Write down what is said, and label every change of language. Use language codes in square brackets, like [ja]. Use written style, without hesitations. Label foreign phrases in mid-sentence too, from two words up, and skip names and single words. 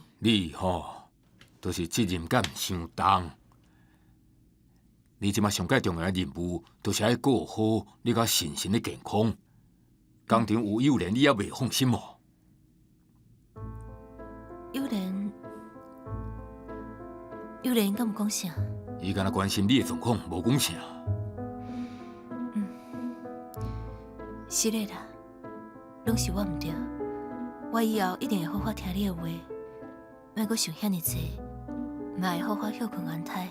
[nan] 你都是责任感伤重。你即马上界重要的任务，就是要顾好你甲婶婶的健康。工厂有幼莲，你也未放心哦。幼莲敢有讲啥？伊敢若关心你的状况，无讲啥。是的啦，拢是我唔对，我以后一定会好好听你的话，莫阁想遐尼济，嘛会好好休困安泰。